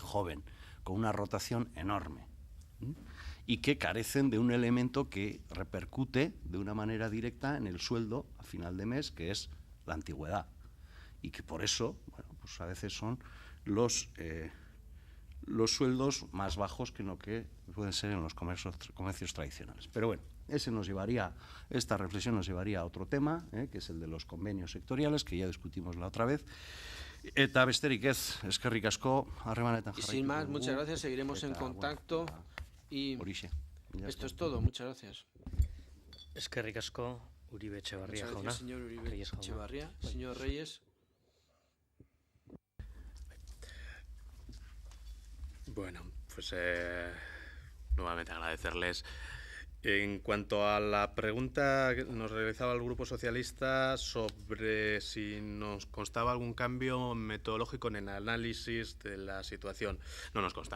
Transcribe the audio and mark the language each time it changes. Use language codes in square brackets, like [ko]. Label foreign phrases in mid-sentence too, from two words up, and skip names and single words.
[es] joven, con una rotación enorme, y que carecen de un elemento que repercute de una manera directa en el sueldo a final de mes, que es la antigüedad, y que por eso, bueno, pues a veces son los sueldos más bajos que lo que pueden ser en los comercios tradicionales. Pero bueno, esta reflexión nos llevaría a otro tema, que es el de los convenios sectoriales, que ya discutimos la otra vez. [eu] Eta besterik ez, eskerrik asko, harremanetan jarraitu. [es] Y sin más, muchas gracias, seguiremos en contacto. Y esto es todo, muchas gracias. [eu] Eskerrik asko, Uribe Etxebarria jauna. [es] Muchas gracias, señor Uribe Etxebarria. Señor Reyes. Bueno, pues nuevamente agradecerles. En cuanto a la pregunta que nos realizaba el Grupo Socialista sobre si nos constaba algún cambio metodológico en el análisis de la situación, no nos consta.